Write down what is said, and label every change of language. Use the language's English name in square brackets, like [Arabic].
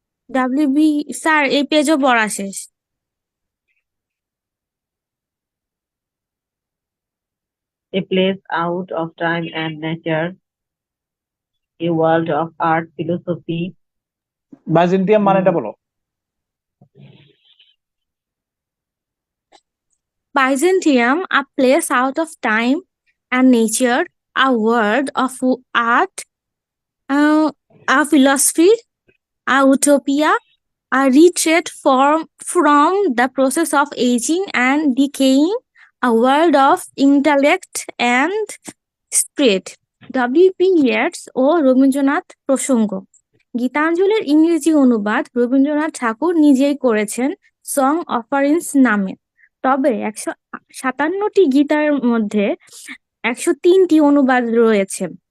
[Bangla] WB sir এই পেজও পড়া শেষ। [English] A place out of time and nature, a world of art, philosophy. [Bangla] Byzantium মানেটা বলো। [English] Byzantium, a place out of time and nature, a world of art, a philosophy, a utopia, a retreat from the process of aging and decaying, a world of intellect and spirit. W.B. [Bangla] Yeats ও রবীন্দ্রনাথ প্রসঙ্গ। গীতাঞ্জলির ইংরেজি অনুবাদ রবীন্দ্রনাথ ঠাকুর নিজেই করেছেন song offerings নামে। তবে 157টি গীতার মধ্যে 103টি অনুবাদ রয়েছে।